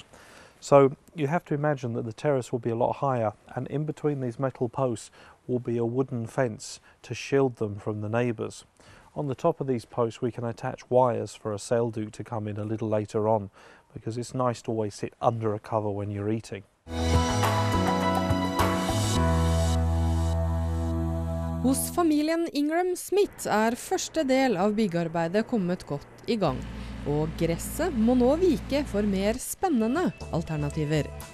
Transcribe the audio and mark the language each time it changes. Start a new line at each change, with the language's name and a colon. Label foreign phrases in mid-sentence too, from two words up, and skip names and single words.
English: So you have to imagine that the terrace will be a lot higher, and in between these metal posts will be a wooden fence to shield them from the neighbours. On the top of these posts we can attach wires for a sail duke to come in a little later on, because it's nice to always sit under a cover when you're eating.
Norwegian: Hos familien Ingram Smith første del av byggearbeidet kommet godt I gang. Og gresset må nå vike for mer spennende alternativer.